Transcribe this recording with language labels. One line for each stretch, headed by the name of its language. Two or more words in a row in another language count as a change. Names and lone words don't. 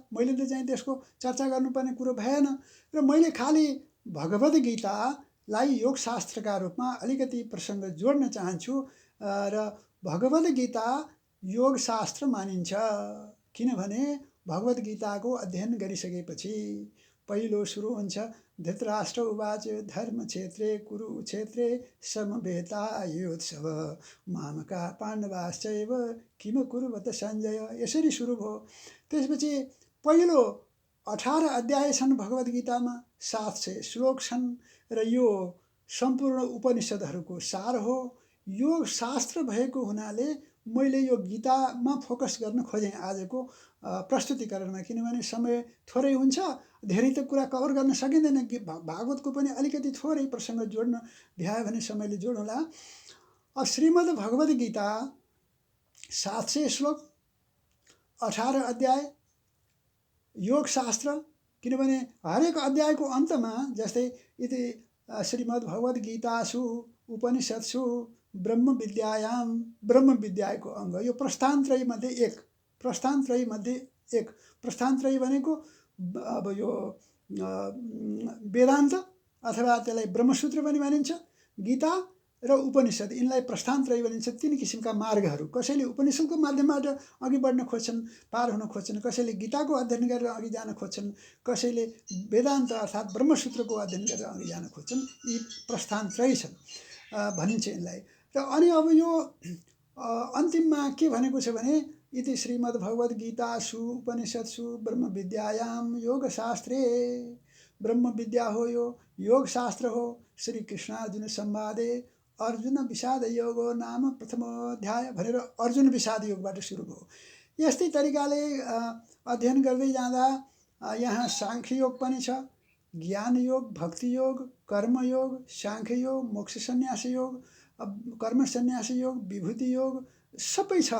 Nepali: मैले त चाहिँ त्यसको चर्चा गर्नुपर्ने कुरो भएन र मैले खालि भगवद् गीतालाई योगशास्त्रका रूपमा अलिकति प्रसङ्ग जोड्न चाहन्छु। र भगवद् गीता योगशास्त्र मानिन्छ, किनभने भगवद् गीताको अध्ययन गरिसकेपछि पहिलो सुरु हुन्छ
Sanskrit: धृतराष्ट्र उवाच धर्मक्षेत्रे कुरुक्षेत्रे समवेतायुत्सव मामका पाण्डवाश्चैव किम कुरुवत सञ्जय।
Nepali: यसरी सुरु भयो। त्यसपछि पहिलो 18 अध्याय छन् भगवद् गीतामा, 700 श्लोक छन् र यो सम्पूर्ण उपनिषदहरूको सार हो। योग शास्त्र भएको हुनाले मैले यो गीतामा फोकस गर्न खोजेँ आजको प्रस्तुतिकरणमा, किनभने समय थोरै हुन्छ, धेरै त कुरा कभर गर्न सकिँदैन। भागवतको पनि अलिकति थोरै प्रसङ्ग जोड्न भ्यायो भने समयले जोडौँला। अब श्रीमद् भगवद् गीता 700 श्लोक, 18 अध्याय योगशास्त्र। किनभने हरेक अध्यायको अन्तमा जस्तै यदि
Sanskrit: श्रीमद् भगवद् गीतासु उपनिषत्सु ब्रह्म विद्यायाम,
Nepali: ब्रह्म विद्याको अङ्ग यो प्रस्थानत्रयी मध्ये एक, प्रस्थानत्रयी मध्ये एक। प्रस्थानत्रयी भनेको अब यो वेदान्त अथवा त्यसलाई ब्रह्मसूत्र पनि भनिन्छ, गीता र उपनिषद, यिनलाई प्रस्थानत्रयी भनिन्छ। 3 किसिमका मार्गहरू। कसैले उपनिषदको माध्यमबाट अघि बढ्न खोज्छन्, पार हुन खोज्छन्, कसैले गीताको अध्ययन गरेर अघि जान खोज्छन्, कसैले वेदान्त अर्थात् ब्रह्मसूत्रको अध्ययन गरेर अघि जान खोज्छन्। यी प्रस्थानत्रयी छन् भनिन्छ यिनलाई। र अनि अब यो अन्तिममा के भनेको छ भने
Sanskrit: इति श्रीमद् भगवद् गीतासु उपनिषत्सु ब्रह्म विद्यायाम योगशास्त्रे,
Nepali: ब्रह्म विद्या हो यो, योगशास्त्र हो।
Sanskrit: श्री कृष्णार्जुन संवादे अर्जुन विषाद योगो नाम प्रथमोध्याय
Nepali: भनेर अर्जुन विषाद योगबाट सुरु भयो। यस्तै तरिकाले अध्ययन गर्दै जाँदा यहाँ साङ्ख्य योग पनि छ, ज्ञान योग, भक्ति योग, कर्म योग, साङ्ख्य योग, मोक्ष सन्यास योग, कर्म सन्यास योग, विभूति योग सबै छ।